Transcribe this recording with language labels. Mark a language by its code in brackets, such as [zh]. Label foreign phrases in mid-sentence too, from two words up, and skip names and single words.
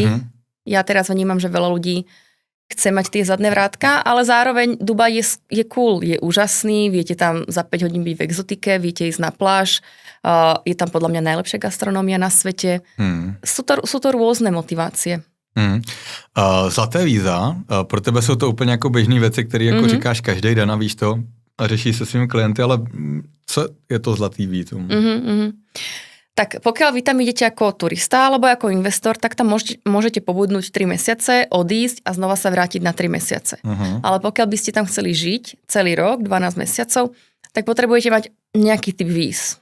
[sk] Ja teraz vnímam, že veľa ľudí chce mať tie zadné vrátka, ale zároveň Dubaj je cool, je úžasný, viete tam za 5 hodín byť v exotike, viete ísť na pláž, je tam podľa mňa najlepšia gastronómia na svete. Sú to rôzne motivácie. [cs] Zlaté víza, pro tebe jsou to úplně jako běžný věci, které jako říkáš každý den a víš to a řešíš se svými klienty, ale co je to zlatý vízum? [sk] Tak pokiaľ vy tam idete ako turista alebo ako investor, tak tam môžete pobudnúť 3 mesiace, odísť a znova sa vrátiť na 3 mesiace. Ale pokiaľ by ste tam chceli žiť celý rok, 12 mesiacov, tak potrebujete mať nejaký typ víz.